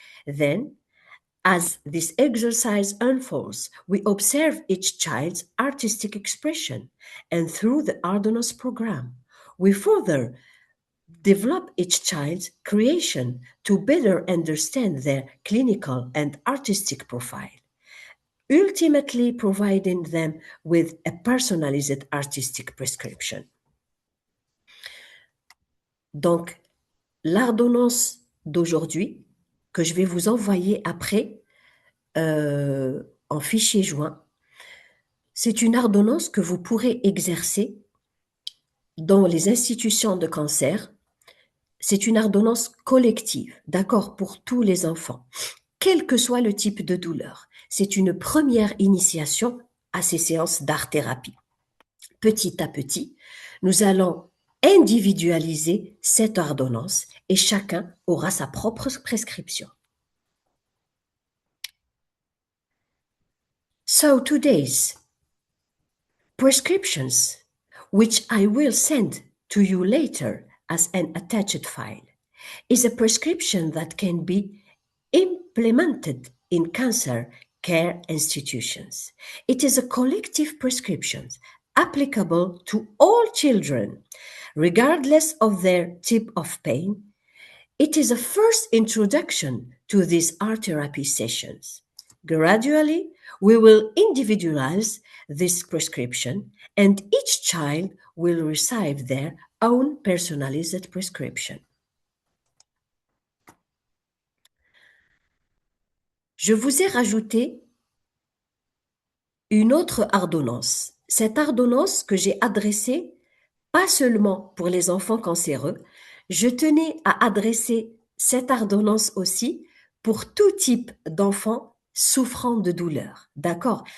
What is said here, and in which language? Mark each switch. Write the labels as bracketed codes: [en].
[en] Then, as this exercise unfolds, we observe each child's artistic expression, and through the Artdonnance program, we further develop each child's creation to better understand their clinical and artistic profile, ultimately providing them with a personalized artistic prescription. [fr] Donc, l'ordonnance d'aujourd'hui, que je vais vous envoyer après en fichier joint, c'est une ordonnance que vous pourrez exercer dans les institutions de cancer. C'est une ordonnance collective, d'accord, pour tous les enfants, quel que soit le type de douleur. C'est une première initiation à ces séances d'art-thérapie. Petit à petit, nous allons individualiser cette ordonnance et chacun aura sa propre prescription. [en] So today's prescriptions, which I will send to you later as an attached file, is a prescription that can be implemented in cancer care institutions. It is a collective prescription applicable to all children, regardless of their type of pain. It is a first introduction to these art therapy sessions. Gradually, we will individualize this prescription, and each child will receive their own personalized prescription. [fr] Je vous ai rajouté une autre ordonnance. Cette ordonnance que j'ai adressée pas seulement pour les enfants cancéreux, je tenais à adresser cette ordonnance aussi pour tout type d'enfants souffrant de douleur. D'accord?